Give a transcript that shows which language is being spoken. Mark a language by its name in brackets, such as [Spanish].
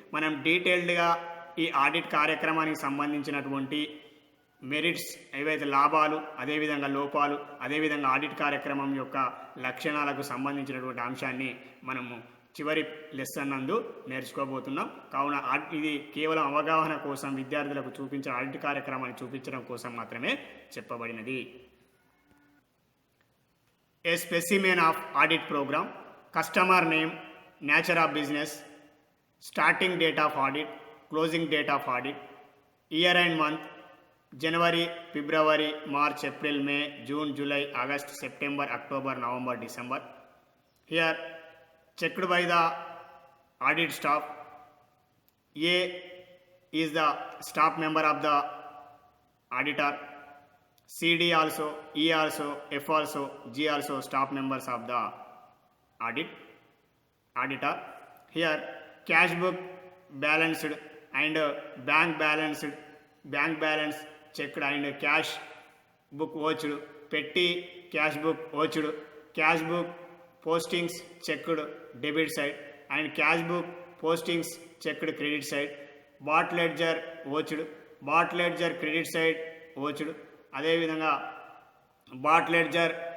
[Telugu] మనం డీటెయిల్డ్గా ఈ ఆడిట్ కార్యక్రమానికి సంబంధించినటువంటి మెరిట్స్ ఏవైతే లాభాలు, అదేవిధంగా లోపాలు, అదేవిధంగా ఆడిట్ కార్యక్రమం యొక్క లక్షణాలకు సంబంధించినటువంటి అంశాన్ని మనము చివరి లెసన్ నందు నేర్చుకోబోతున్నాం. కావున ఇది కేవలం అవగాహన కోసం విద్యార్థులకు చూపించిన ఆడిట్ కార్యక్రమాన్ని చూపించడం కోసం మాత్రమే చెప్పబడినది. [English] A specimen of audit program: customer name, nature of business, starting date of audit, closing date of audit, year and month, January, February, March, April, May, June, July, August, September, October, November, December. Here checked by the audit staff. A is the staff member of the auditor. CD also, E also, F also, G also staff members of the auditor. Here cash book balanced and bank balanced bank balance checked and cash book vouched, petty cash book vouched, cash book postings checked debit side and cash book postings checked credit side, bought ledger vouched, bought ledger credit side vouched, [Telugu] అదేవిధంగా [English] bought ledger